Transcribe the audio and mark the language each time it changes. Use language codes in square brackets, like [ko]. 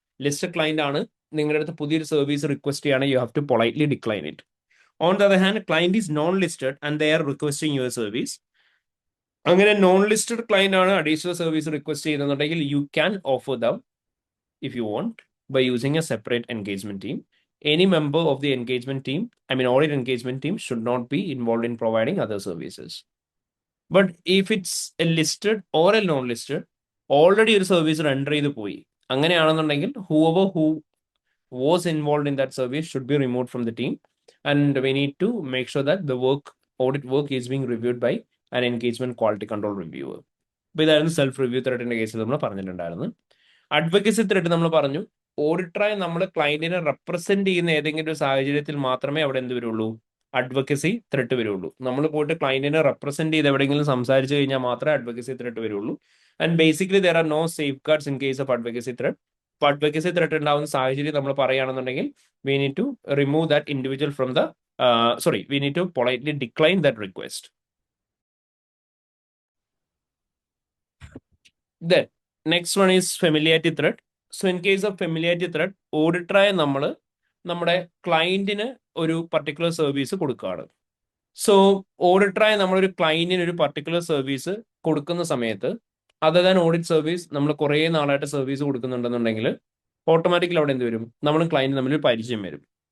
[ml] Listed client ആണ്, നിങ്ങളുടെ അടുത്ത് പുതിയൊരു സർവീസ് റിക്വസ്റ്റ് ചെയ്യുകയാണെങ്കിൽ [en] You have to politely decline it. On the other hand client is non listed and they are requesting your service. [ml] അങ്ങനെ non listed client ആണ് additional service request ചെയ്യുന്നുണ്ടെങ്കിൽ [en] You can offer them if you want by using a separate engagement team. Any member of the engagement team, audit engagement team should not be involved in providing other services. But if it's a listed or a non-listed, already [ml] ഒരു service render ചെയ്ത് പോയി, അങ്ങനെയാണെന്നുണ്ടെങ്കിൽ [en] whoever who was involved in that service should be removed from the team, and we need to make sure that the audit work is being reviewed by an engagement quality control reviewer. [ml] അപ്പോൾ ഇതായിരുന്നു self review ത്രെട്ടിന്റെ കേസിൽ നമ്മൾ പറഞ്ഞിട്ടുണ്ടായിരുന്നു. Advocacy threat നമ്മൾ പറഞ്ഞു ഓഡിറ്ററായി നമ്മൾ ക്ലയന്റിനെ represent ചെയ്യുന്ന ഏതെങ്കിലും ഒരു സാഹചര്യത്തിൽ മാത്രമേ അവിടെ എന്ത് വരുള്ളൂ, അഡ്വക്കസി ത്രെട്ട് വരുള്ളൂ. നമ്മൾ പോയിട്ട് ക്ലയന്റിനെ റെപ്രസെന്റ് ചെയ്ത് എവിടെയെങ്കിലും സംസാരിച്ചു കഴിഞ്ഞാൽ മാത്രമേ അഡ്വക്കസി ത്രെട്ട് വരുള്ളൂ. [en] And basically there are no safeguards in case of advocacy threat. [ml] ഇപ്പൊ അഡ്വക്കസി ത്രെഡ് ഉണ്ടാവുന്ന സാഹചര്യം നമ്മൾ പറയുകയാണെന്നുണ്ടെങ്കിൽ [en] We need to remove that individual from the we need to politely decline that request. Then next one is familiarity threat. So in case of familiarity threat, auditor [ml] നമ്മൾ നമ്മുടെ ക്ലയന്റിന് ഒരു particular service കൊടുക്കുകയാണ്. So ഓഡിറ്ററായി നമ്മളൊരു ക്ലയന്റിന് ഒരു particular service കൊടുക്കുന്ന സമയത്ത് [en] other than audit service [ml] നമ്മൾ കുറേ നാളായിട്ട് സർവീസ് കൊടുക്കുന്നുണ്ടെന്നുണ്ടെങ്കിൽ ഓട്ടോമാറ്റിക്കലി അവിടെ എന്ത് വരും, നമ്മളും ക്ലയന്റും തമ്മിൽ ഒരു പരിചയം വരും.